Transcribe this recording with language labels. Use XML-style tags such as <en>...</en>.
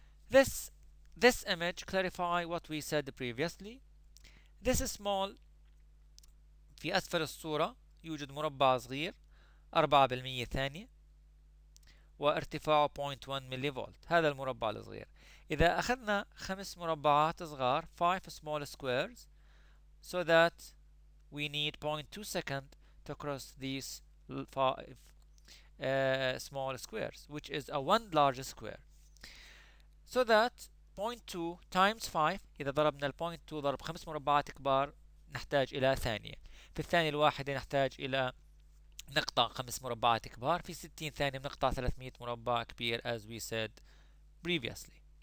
<en>This image clarify what we said previously. This small</en> <ar>في أسفل الصورة يوجد مربع صغير 4% ثانية وارتفاعه 0.1 ملي فولت. هذا المربع الصغير. إذا أخذنا 5 مربعات صغار</ar> <en>5 small squares, so that we need 0.2 second to cross these 5 small squares, which is a 1 large square. So that 0.2 times 5</en> <ar>إذا ضربنا ال 0.2 ضرب 5 مربعات كبار نحتاج إلى ثانية. في الثانية الواحدة نحتاج إلى نقطع 5 مربعات كبار. في 60 ثانية بنقطع 300 مربع كبير</ar> <en>as we said previously.</en>